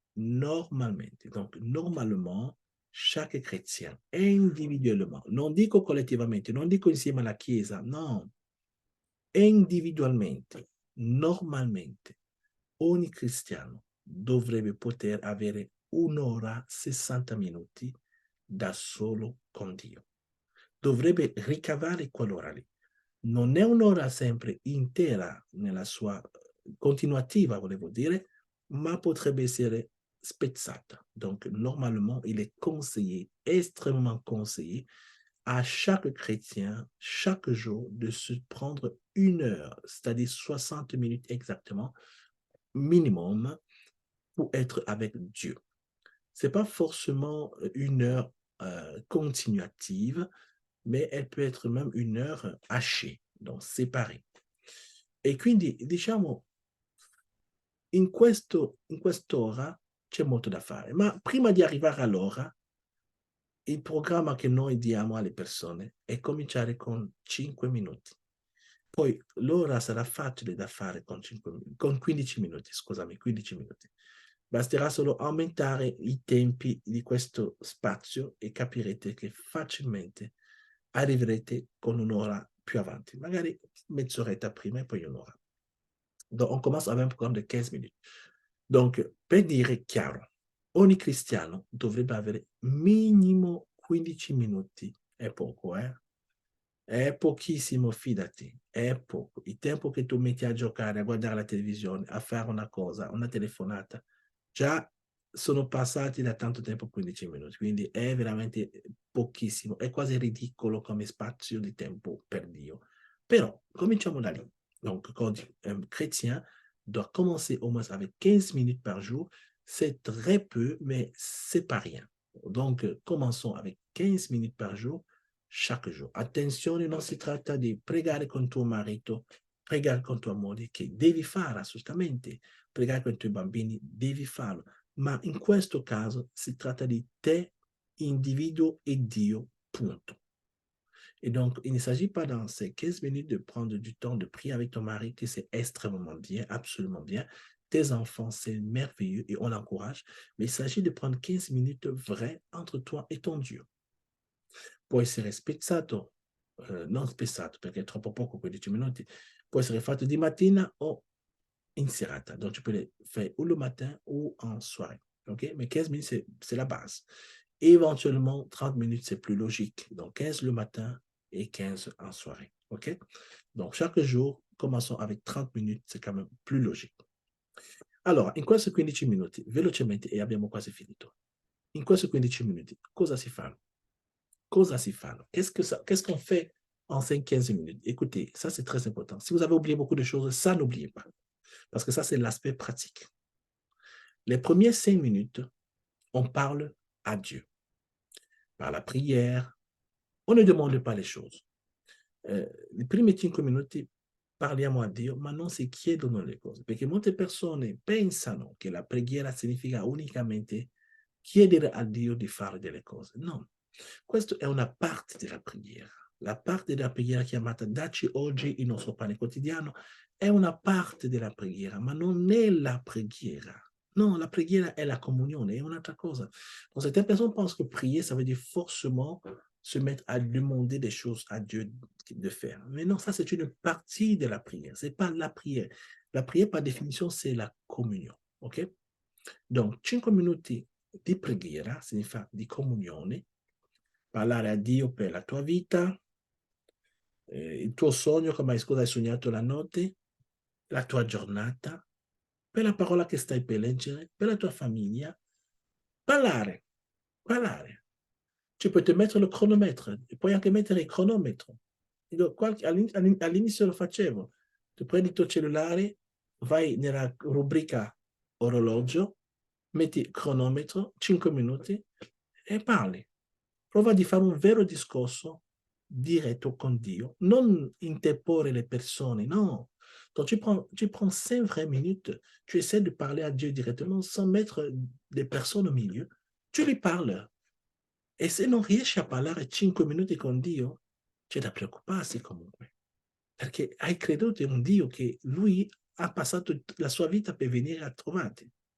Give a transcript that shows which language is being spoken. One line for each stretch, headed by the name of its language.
Italian: Normalmente.
French: Donc, normalement, chaque chrétien, individuellement,
Italian: non dico collettivamente, non dico insieme alla Chiesa, no, individualmente, normalmente, ogni cristiano dovrebbe poter avere un'ora, 60 minuti da solo con Dio. Dovrebbe ricavare quell'ora lì. Non è un'ora sempre intera nella sua continuativa, volevo dire, ma potrebbe essere spezzata.
French: Donc, normalement, il est conseillé, extrêmement conseillé, à chaque chrétien, chaque jour, de se prendre une heure, c'est-à-dire 60 minutes exactement, minimum, pour être avec Dieu. Ce n'est pas forcément une heure continuative, mais elle peut être même une heure hachée, donc séparée.
Italian: E quindi, diciamo, in quest'ora c'è molto da fare, ma prima di arrivare all'ora, il programma che noi diamo alle persone è cominciare con 5 minuti. Poi l'ora sarà facile da fare con 15 minuti, scusami, 15 minuti. Basterà solo aumentare i tempi di questo spazio e capirete che facilmente arriverete con un'ora più avanti, magari mezz'oretta prima e poi un'ora.
French: Donc, on commence avec un programme de 15 minutes.
Italian: Donc, per dire chiaro, ogni cristiano dovrebbe avere minimo 15 minuti. È poco, eh? È pochissimo, fidati, è poco. Il tempo che tu metti a giocare, a guardare la televisione, a fare una cosa, una telefonata, già sono passati da tanto tempo 15 minuti, quindi è veramente pochissimo, è quasi ridicolo come spazio di tempo per Dio. Però cominciamo da lì.
French: Donc, quand un chrétien doit commencer au moins avec 15 minutes par jour, c'est très peu, mais c'est pas rien. Donc, commençons avec 15 minutes par jour, chaque jour.
Italian: Attenzione, non si tratta di pregare con tuo marito, pregare con tua moglie, che devi fare assolutamente, pregare con i tuoi bambini, devi farlo, ma in questo caso si tratta di te, individuo e Dio, punto.
French: Et donc, il ne s'agit pas dans ces 15 minutes de prendre du temps de prier avec ton mari, que c'est extrêmement bien, absolument bien. Tes enfants, c'est merveilleux et on l'encourage. Mais il s'agit de prendre 15 minutes vraies entre toi et ton Dieu.
Italian: Può essere spezzato, non spezzato perché è troppo poco 15 minuti, può essere fatto di mattina o in serata.
French: Donc, tu peux le faire ou le matin ou en soirée. OK? Mais 15 minutes, c'est la base. Éventuellement, 30 minutes, c'est plus logique. Donc, 15 le matin et 15 en soirée. OK? Donc, chaque jour, commençons avec 30 minutes, c'est quand même plus logique.
Italian: Allora, in questi 15 minuti, velocemente, e abbiamo quasi finito. In questi 15 minuti, cosa si fanno? Cosa si fanno?
French: Qu'est-ce qu'on fait en 5-15 minutes? Écoutez, ça c'est très important. Si vous avez oublié beaucoup de choses, ça n'oubliez pas. Parce que ça, c'est l'aspect pratique. Les premières 5 minutes, on parle à Dieu. Par la prière, on ne demande pas les choses.
Italian: Le primi 5 minuti parliamo a Dio, ma non si chiedono le cose, perché molte persone pensano che la preghiera significa unicamente chiedere a Dio di fare delle cose. No, questa è una parte della preghiera. La parte della preghiera chiamata "Dacci oggi il nostro pane quotidiano" è una parte della preghiera, ma non è la preghiera. Non, la preghiera è la comunione, è un'altra cosa.
French: Donc, certaines personnes pensent que prier, ça veut dire forcément se mettre à demander des choses à Dieu de faire. Mais non, ça, c'est une partie de la prière. Ce n'est pas la prière. La prière, par définition, c'est la communion. Ok?
Italian: Donc, 5 minuti di preghiera significa di comunione, parlare a Dio per la tua vita, il tuo sogno, come hai sognato la notte, la tua giornata, per la parola che stai per leggere, per la tua famiglia. Parlare, parlare.
French: Tu peux te mettre le chronomètre,
Italian: puoi anche mettere il cronometro. All'inizio lo facevo. Tu prendi il tuo cellulare, vai nella rubrica orologio, metti cronometro, 5 minuti e parli. Prova di fare un vero discorso diretto con Dio, non interporre
French: les personnes,
Italian: non.
French: Donc tu prends 5 vraies minutes, tu essaies de parler à Dieu directement sans mettre des personnes au milieu. Tu lui parles.
Italian: E se non riesci a parlare 5 minuti con Dio, c'è da preoccuparsi comunque, perché hai creduto in un Dio che lui ha passato la sua vita per venire a trovarti.